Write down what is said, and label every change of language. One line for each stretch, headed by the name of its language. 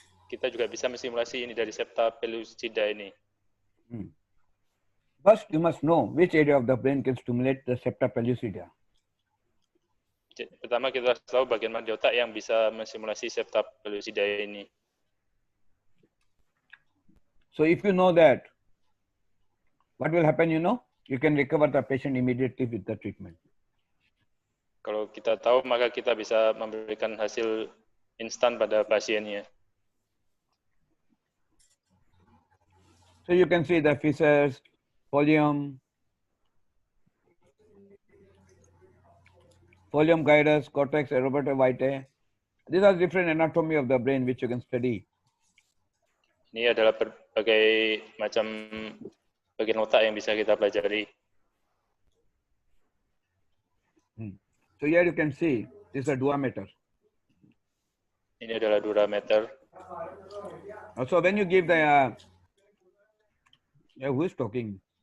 Indonesian: Kita juga bisa menstimulasi ini dari septa pellucida ini.
English: First, you must know which area of the brain can stimulate the septa pellucida.
Indonesian: Pertama kita harus tahu bagian mana di otak yang bisa menstimulasi septa pellucida ini.
English: So if you know that, what will happen, you know? you can recover the patient immediately with the treatment.
Indonesian: Kalau kita tahu, maka kita bisa memberikan hasil instan pada pasiennya.
English: So you can see the fissures, folium, gyrus, cortex, arubata vitae. These are different anatomy of the brain which you can study.
Indonesian: Ini adalah berbagai macam bagian otak yang bisa kita pelajari.
English: So here you can see this is a duometer.
Indonesian: Ini adalah durometer.
English: So when you give the who is talking?